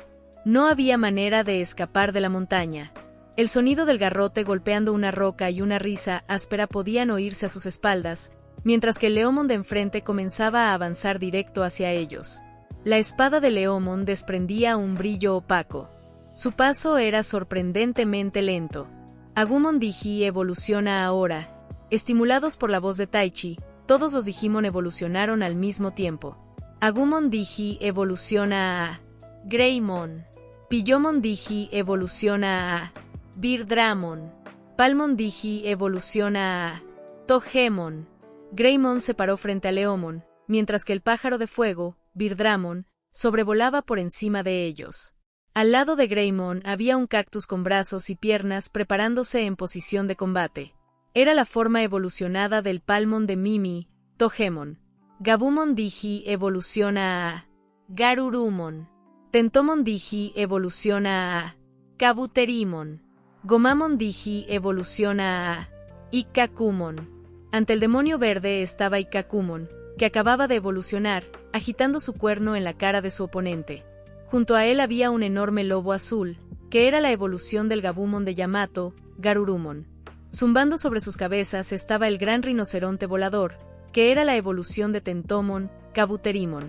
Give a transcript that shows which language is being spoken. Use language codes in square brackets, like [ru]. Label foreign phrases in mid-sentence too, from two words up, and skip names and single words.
[es] No había manera de escapar de la montaña. El sonido del garrote golpeando una roca y una risa áspera podían oírse a sus espaldas, mientras que el Leomon de enfrente comenzaba a avanzar directo hacia ellos. La espada de Leomon desprendía un brillo opaco. Su paso era sorprendentemente lento. Agumon Digi evoluciona ahora. Estimulados por la voz de Taichi, todos los Digimon evolucionaron al mismo tiempo. Agumon Digi evoluciona a Greymon. Pillomon Digi evoluciona a Birdramon. Palmon Digi evoluciona a Togemon. Greymon se paró frente a Leomon, mientras que el pájaro de fuego, Birdramon, sobrevolaba por encima de ellos. Al lado de Greymon había un cactus con brazos y piernas preparándose en posición de combate. Era la forma evolucionada del Palmon de Mimi, Togemon. Gabumon Digi evoluciona a Garurumon. Tentomon Digi evoluciona a Kabuterimon. Gomamon Digi evoluciona a Ikkakumon. Ante el demonio verde estaba Ikkakumon, que acababa de evolucionar, agitando su cuerno en la cara de su oponente. Junto a él había un enorme lobo azul, que era la evolución del Gabumon de Yamato, Garurumon. Zumbando sobre sus cabezas estaba el gran rinoceronte volador, que era la evolución de Tentomon, Kabuterimon.